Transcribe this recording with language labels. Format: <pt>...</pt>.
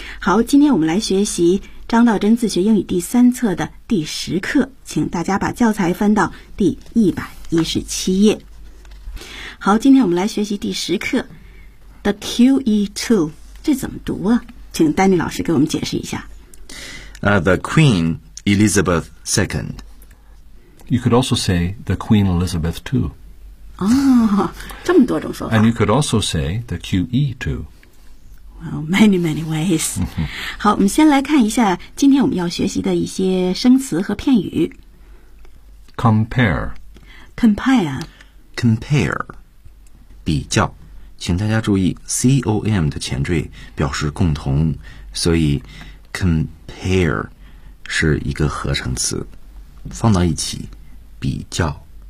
<zh>好，今天我们来学习张道真自学英语第三册的第十课，请大家把教材翻到第117页。好，今天我们来学习第十课 The QE2， 这怎么读啊？请丹尼老师给我们解释一下。</zh> <en>The Queen Elizabeth II You could also say the Queen Elizabeth II.</en> <zh>哦，这么多种说法。</zh> <en>And you could also say the QE II. Well, many, many ways.</en> <zh>好，我们先来看一下今天我们要学习的一些生词和片语。</zh> <en>Compare. Compare.</en> <zh>Compare. 比较。请大家注意 COM 的前缀表示共同，所以 compare 是一个合成词，放到一起比较。</zh>